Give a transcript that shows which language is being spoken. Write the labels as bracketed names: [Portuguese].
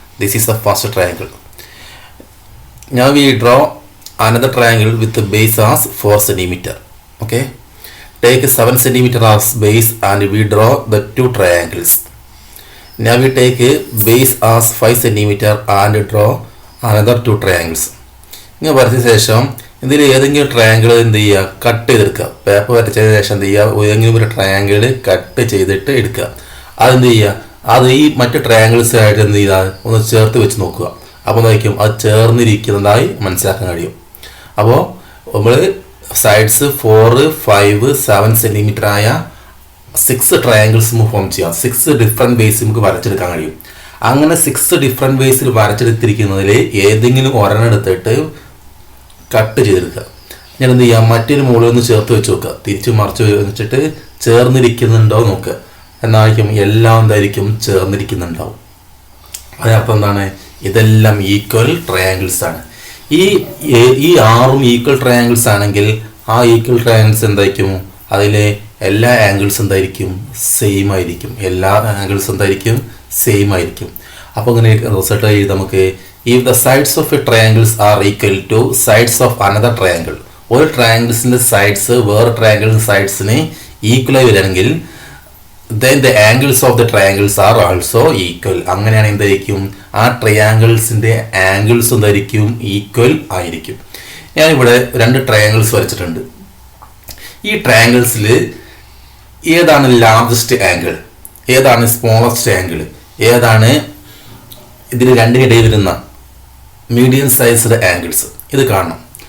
[English] This is the first triangle. Now we draw another triangle with the base as 4 cm. Okay, take 7 cm as base and we draw the two triangles. Now we take a base as 5 cm and draw another two triangles. [Malayalam] ഇങ്ങനെ വരച്ച ശേഷം ഇതിൽ ഏതെങ്കിലും triangle എന്ത് ചെയ്യുക, cut ചെയ്തെടുക്കുക. Paper വരച്ചതിന് ശേഷം എന്ത് ചെയ്യുക, ഏതെങ്കിലും ഒരു ട്രയാങ്കിൾ കട്ട് ചെയ്തിട്ട് എടുക്കുക. അതെന്ത് ചെയ്യുക, അത് ഈ മറ്റ് ട്രയാങ്കിൾസായിട്ട് എന്ത് ചെയ്താൽ ഒന്ന് ചേർത്ത് വെച്ച് നോക്കുക. അപ്പോൾ എന്തായിരിക്കും, അത് ചേർന്നിരിക്കുന്നതായി മനസ്സിലാക്കാൻ കഴിയും. അപ്പോൾ നമ്മൾ സൈഡ്സ് 4, 5, 7 സെൻറ്റിമീറ്റർ ആയ 6 ട്രയാങ്കിൾസ് നമുക്ക് ഫോം ചെയ്യാം. 6 ഡിഫറെൻറ്റ് വേസ് നമുക്ക് വരച്ചെടുക്കാൻ കഴിയും. അങ്ങനെ 6 ഡിഫറെൻറ്റ് വേസിൽ വരച്ചെടുത്തിരിക്കുന്നതിൽ ഏതെങ്കിലും ഒരെണ്ണം എടുത്തിട്ട് കട്ട് ചെയ്തെടുക്കുക. ഞാൻ എന്ത് ചെയ്യാം, മറ്റൊരു മുകളിൽ ഒന്ന് ചേർത്ത് വെച്ച് നോക്കുക. തിരിച്ച് മറിച്ച് വെച്ചിട്ട് ചേർന്നിരിക്കുന്നുണ്ടോ നോക്കുക. എന്നായിരിക്കും എല്ലാം എന്തായിരിക്കും ചേർന്നിരിക്കുന്നുണ്ടാവും. അതിനർത്ഥം എന്താണ്, ഇതെല്ലാം ഈക്വൽ ട്രയാങ്കിൾസ് ആണ്. ഈ 6ഉം ഈക്വൽ ട്രയാങ്കിൾസ് ആണെങ്കിൽ ആ ഈക്വൽ ട്രയാങ്കിൾസ് എന്തായിരിക്കും, അതിലെ എല്ലാ ആംഗിൾസ് എന്തായിരിക്കും, സെയിം ആയിരിക്കും. എല്ലാ ആംഗിൾസ് എന്തായിരിക്കും, സെയിം ആയിരിക്കും. അപ്പോൾ ഇങ്ങനെ റിസൾട്ട് എഴുതി നമുക്ക്, [English] if the sides of a triangles are equal to sides of another triangle, [Malayalam] ഒരു ട്രയാങ്കിൾസിൻ്റെ സൈഡ്സ് വേറെ ട്രയാങ്കിൾ സൈഡ്സിന് ഈക്വൽ ആയി വരികയാണെങ്കിൽ [English] then the angles of the triangles are also equal. [Malayalam] അങ്ങനെയാണ് എന്തായിരിക്കും, ആ ട്രയാങ്കിൾസിൻ്റെ ആംഗിൾസ് എന്തായിരിക്കും, ഈക്വൽ ആയിരിക്കും. ഞാനിവിടെ 2 ട്രയാങ്കിൾസ് വരച്ചിട്ടുണ്ട്. ഈ ട്രയാങ്കിൾസിൽ ഏതാണ് ലാർജസ്റ്റ് ആംഗിൾ, ഏതാണ് സ്മോളസ്റ്റ് ആംഗിൾ, ഏതാണ് ഇതിൽ രണ്ടിനിടയിൽ വരുന്ന മീഡിയം സൈസ്ഡ് ആംഗിൾസ്, ഇത് കാണണം.